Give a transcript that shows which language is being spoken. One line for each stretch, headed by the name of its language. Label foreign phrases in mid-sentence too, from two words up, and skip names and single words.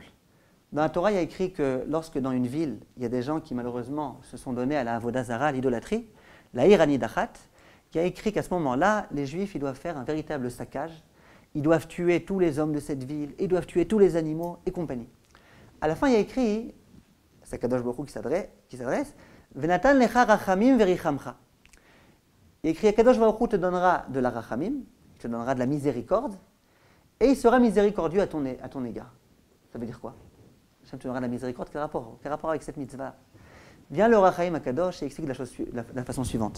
French: Dans la Torah, il y a écrit que lorsque dans une ville, il y a des gens qui malheureusement se sont donnés à la
Hebrew: עבודה זרה,
French: à l'idolâtrie, la
Hebrew: עיר הנידחת,
French: il y a écrit qu'à ce moment-là, les Juifs ils doivent faire un véritable saccage. Ils doivent tuer tous les hommes de cette ville, ils doivent tuer tous les animaux et compagnie. À la fin, il y a écrit, c'est
Hebrew: קדוש ברוך הוא
French: qui s'adresse,
Hebrew: ונתן לך רחמים ורחמך.
French: Il y a écrit,
Hebrew: קדוש ברוך הוא
French: te donnera de la rachamim, il te donnera de la miséricorde, et il sera miséricordieux à ton égard. Ça veut dire quoi? Hachem te donnera de la miséricorde, quel rapport avec cette mitzvah? Vient le Rachaim Akadosh et explique la façon suivante.